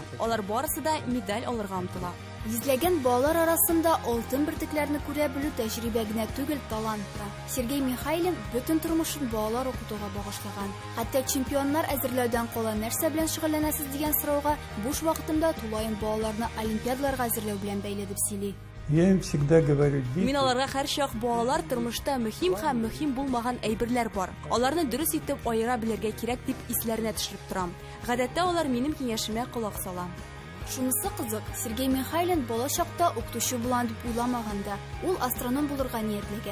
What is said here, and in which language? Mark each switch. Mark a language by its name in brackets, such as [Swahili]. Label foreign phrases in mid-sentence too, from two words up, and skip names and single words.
[Tatar] Алар барысы да медаль алырга омтыла. Йөзләгән балалар арасында алтын бөртекләрне күрә белү тәҗрибә генә түгел, талант та. Сергей Михайлин бөтен тормышын балалар укытуга багышлаган. Хәтта чемпионнар әзерләүдән кала нәрсә белән шөгыльләнәсез дигән сорауга буш вакытымда тулаем балаларны олимпиадаларга әзерләү белән бәйле дип сөйли. [Russian] Я им всегда говорю, [Tatar] Мин аларга һәрчак балалар тормышта мөһим һәм мөһим булмаган әйберләр бар. Аларны дөрес итеп аера белергә кирәк дип исләренә төшереп торам. Гадәттә алар минем киңәшемә колак сала. Шунысы кызык, Сергей Михайлин балачакта укытучы булам дип уйламаганда, ул астроном булырга ниятләгән.